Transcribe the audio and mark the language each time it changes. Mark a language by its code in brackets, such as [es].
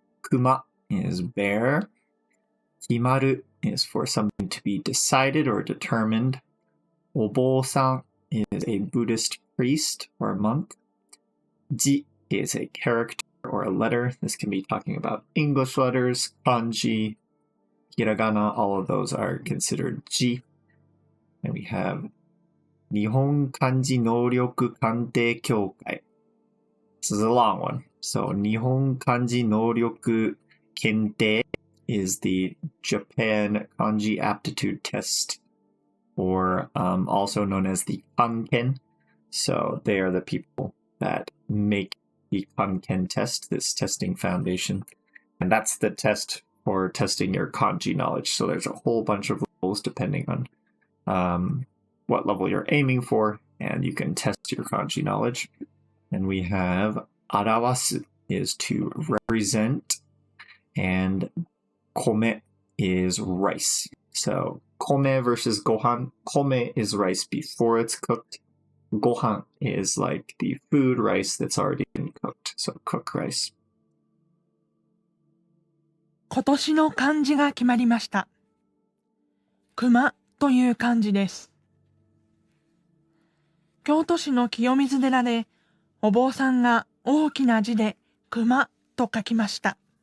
[en] Kuma is bear. Himaru is for something to be decided or determined. Obo-san is a Buddhist priest or monk. Ji is a character or a letter. This can be talking about English letters, kanji, Hiragana, all of those are considered ji. And we have 日本漢字能力鑑定協会. This is a long one. So 日本漢字能力検定 is the Japan Kanji Aptitude Test, or also known as the Kanken. So they are the people that make the Kanken test, this testing foundation. And that's the test for testing your kanji knowledge. So there's a whole bunch of levels depending on what level you're aiming for, and you can test your kanji knowledge. And we have 表す is to represent, and 米 is rice. So 米 versus gohan. 米 is rice before it's cooked. Gohan is like the food rice that's already been cooked. So cooked rice. [ja] 今年の漢字が決まりました。熊という漢字です。京都市の清水寺でお坊さんが大きな字で熊と書きました。